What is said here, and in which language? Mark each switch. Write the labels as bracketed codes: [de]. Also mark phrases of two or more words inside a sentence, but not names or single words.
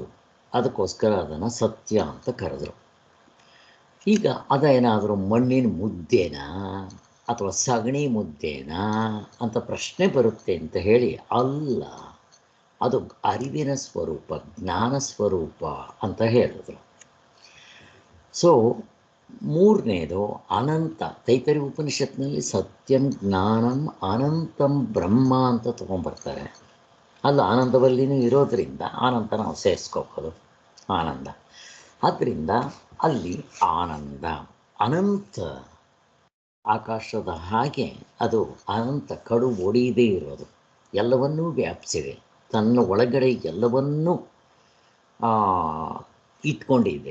[kn] ಅದಕ್ಕೋಸ್ಕರ ಅದನ್ನು ಸತ್ಯ ಅಂತ ಕರೆದ್ರು. ಈಗ ಅದೇನಾದರೂ ಮಣ್ಣಿನ ಮುದ್ದೆನಾ ಅಥವಾ ಸಗಣಿ ಮುದ್ದೆನಾ ಅಂತ ಪ್ರಶ್ನೆ ಬರುತ್ತೆ ಅಂತ ಹೇಳಿ ಅಲ್ಲ, ಅದು ಅರಿವಿನ ಸ್ವರೂಪ, ಜ್ಞಾನ ಸ್ವರೂಪ ಅಂತ ಹೇಳಿದ್ರು. ಸೊ ಮೂರನೇದು ಅನಂತ. ತೈತರಿ ಉಪನಿಷತ್ನಲ್ಲಿ [sa] ಸತ್ಯಂ ಜ್ಞಾನಂ ಅನಂತಂ ಬ್ರಹ್ಮ [kn] ಅಂತ ತೊಗೊಂಬರ್ತಾರೆ. ಅಲ್ಲಿ ಆನಂದವಲ್ಲಿನೂ ಇರೋದರಿಂದ ಆನಂದ ನಾವು ಸೇರಿಸ್ಕೋಬೋದು, ಆನಂದ. ಆದ್ದರಿಂದ ಅಲ್ಲಿ ಆನಂದ ಅನಂತ, ಆಕಾಶದ ಹಾಗೆ ಅದು ಅನಂತ, ಕಡು ಒಡೆಯದೇ ಇರೋದು, ಎಲ್ಲವನ್ನೂ ವ್ಯಾಪಿಸಿದೆ, ತನ್ನ ಒಳಗಡೆ ಎಲ್ಲವನ್ನೂ ಇಟ್ಕೊಂಡಿದೆ.